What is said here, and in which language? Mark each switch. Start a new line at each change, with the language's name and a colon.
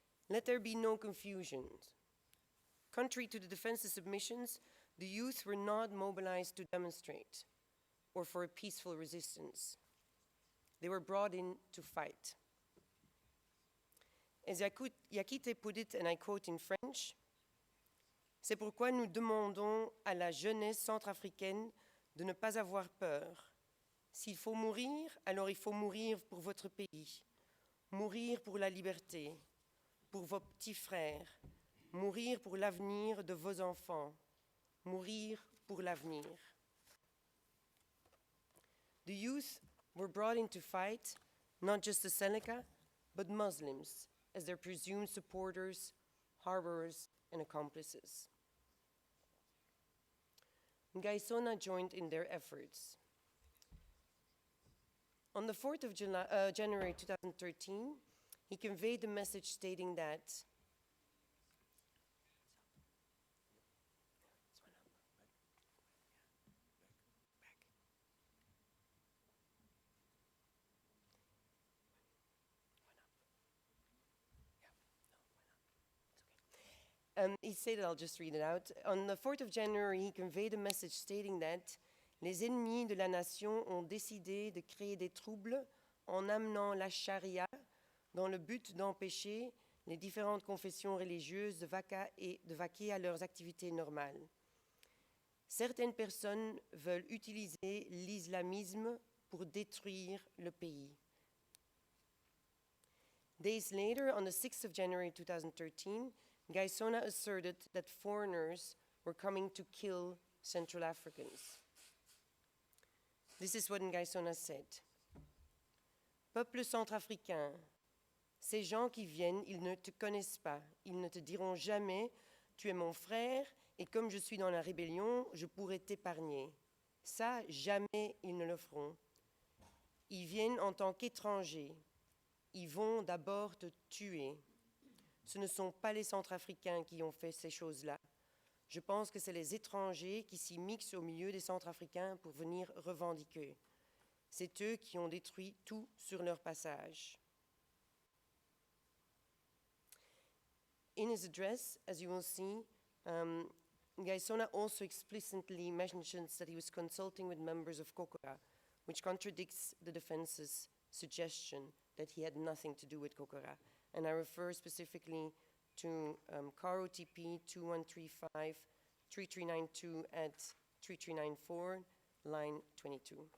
English: Let there be no confusion. Contrary to the defense's submissions, the youth were not mobilized to demonstrate or for a peaceful resistance. They were brought in to fight. As Yakite put it, and I quote in French,
French: c'est pourquoi nous demandons à la jeunesse centrafricaine de ne pas avoir peur. S'il faut mourir, alors il faut mourir pour votre pays, mourir pour la liberté, pour vos petits frères, mourir pour l'avenir de vos enfants, mourir pour l'avenir.
English: The youth were brought in to fight, not just the Seneca, but Muslims, as their presumed supporters, harborers, and accomplices. Ngaissona joined in their efforts. On the 4th of January 2013, he conveyed the message stating that he stated, I'll just read it out. On the 4th of January, he conveyed a message stating that
French: les ennemis de la nation ont décidé de créer des troubles en amenant la charia dans le but d'empêcher les différentes confessions religieuses de vaquer à leurs activités normales. Certaines personnes veulent utiliser l'islamisme pour détruire le pays.
English: Days later, on the 6th of January 2013, Ngaissona asserted that foreigners were coming to kill Central Africans. This is what Ngaissona said.
French: Peuple centrafricain, ces gens qui viennent, ils ne te connaissent pas. Ils ne te diront jamais, tu es mon frère, et comme je suis dans la rébellion, je pourrais t'épargner. Ça, jamais ils ne le feront. Ils viennent en tant qu'étrangers. Ils vont d'abord te tuer. Ce ne sont pas les Centrafricains qui ont fait ces choses-là. Je pense que c'est les étrangers qui s'y mixent au milieu des Centrafricains pour venir revendiquer. C'est eux qui ont détruit tout sur leur passage.
English: In his address, as you will see, Ngaissona also explicitly mentions that he was consulting with members of Kokora, which contradicts the defense's suggestion that he had nothing to do with Kokora. And I refer specifically to CAR OTP 2135 3392 at 3394, line 22.